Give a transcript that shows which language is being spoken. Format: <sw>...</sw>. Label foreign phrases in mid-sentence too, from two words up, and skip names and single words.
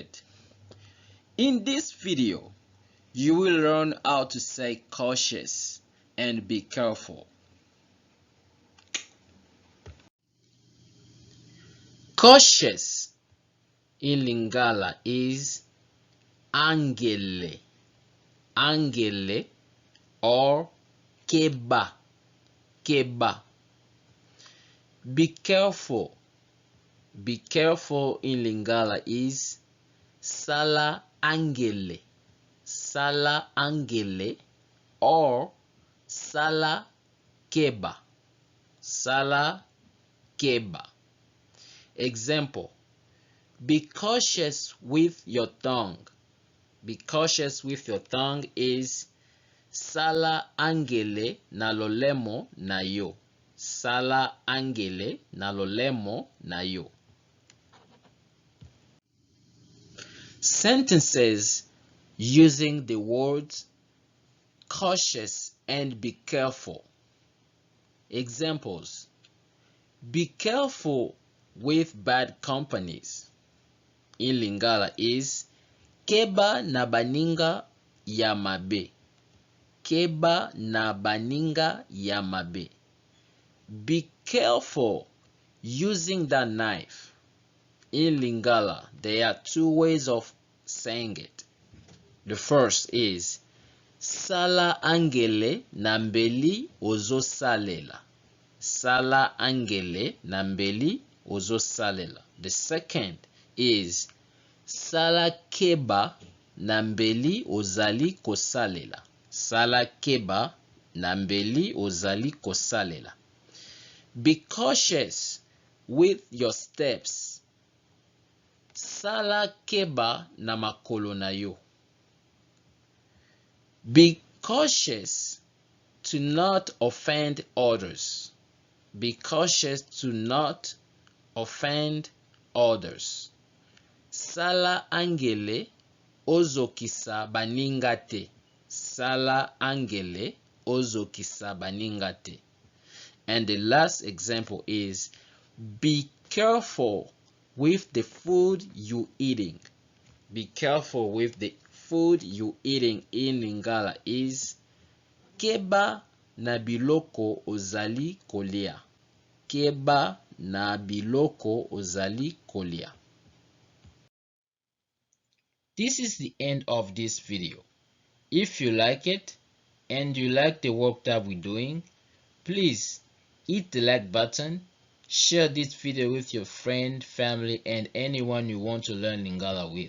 <en>In this video, you will learn how to say cautious and be careful. Cautious in Lingala is</en> <ln>angele, angele</ln> <en>or</en> <ln>keba, keba.</ln> <en>Be careful in Lingala is</en> <ln>sala angele, sala angele or sala keba, sala keba.</ln> <en>Example: be cautious with your tongue. Be cautious with your tongue is</en> <ln>sala angele na lolemo na yo. Sala angele na lolemo na yo.</ln> <en>Sentences using the words cautious and be careful. Examples: be careful with bad companies. In Lingala is</en> <ln>keba na baninga ya mabe. Keba na baninga ya mabe.</ln> <en>Be careful using that knife. In Lingala, there are two ways of saying it. The first is</en> <ln>sala angele na mbeli ozo salela. Sala angele na mbeli ozo salela.</ln> <en>The second is</en> <ln>sala keba na mbeli ozali kosalela. Sala keba na mbeli ozali kosalela.</ln> <en>Be cautious with your steps.</en> <ln>Sala keba na makolo na yo.</ln> <en>Be cautious to not offend others. Be cautious to not offend others.</en> <ln>Sala angele ozokisa baninga te. Sala angele ozokisa baninga te.</ln> <en>And the last example is be careful with the food you eating. Be careful with the food you eating in Lingala is</en> <ln>keba na biloko ozali kolia. Keba na biloko ozali kolia.</ln> <en>This is the end of this video. If you like it and you like the work that we're doing, please hit the like button, share this video with your friend, family, and anyone you want to learn Lingala with.</en>